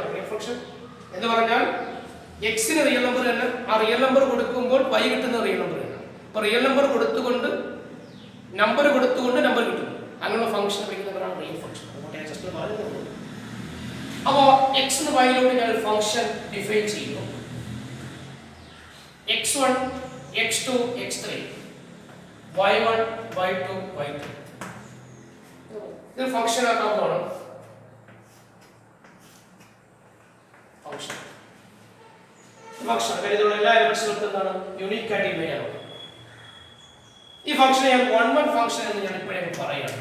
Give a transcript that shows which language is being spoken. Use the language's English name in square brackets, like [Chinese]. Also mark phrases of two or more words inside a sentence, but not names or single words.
[English] real function [Malayalam] എന്ന് പറഞ്ഞാൽ എക്സിന് [English] real number [Malayalam] തന്നെ, ആ [English] real number [Malayalam] കൊടുക്കുമ്പോൾ y കിട്ടുന്ന [English] real number [Malayalam] തന്നെ. അപ്പൊ [English] real number [Malayalam] കൊടുത്തുകൊണ്ട് നമ്പർ കിട്ടുന്നു. അങ്ങനെയുള്ള ഫംഗ്ഷൻ വിളിക്കുന്നവരാണ് [English] real function. [Malayalam] അപ്പോൾ എക്സ് എന്ന് വൈയിലൂടെ ഞാൻ ഒരു [English] function define [Malayalam] ചെയ്യുന്നു. x1 x2 x3 y1 y2 y3. ഇത് ഫംഗ്ഷൻ ആക്കാവുന്നതാണ്. ഫംഗ്ഷൻ ഇതിലുള്ള എല്ലാ എലമെന്റ്സുകൾക്കും എന്താണ് യൂണിക് ആയിട്ട് ഇമേജ് ആണ്. ഈ ഫംഗ്ഷനെ ഞാൻ [English] one function [Malayalam] എന്ന് ഞാൻ ഇപ്പോഴേ പറയുകയാണ്.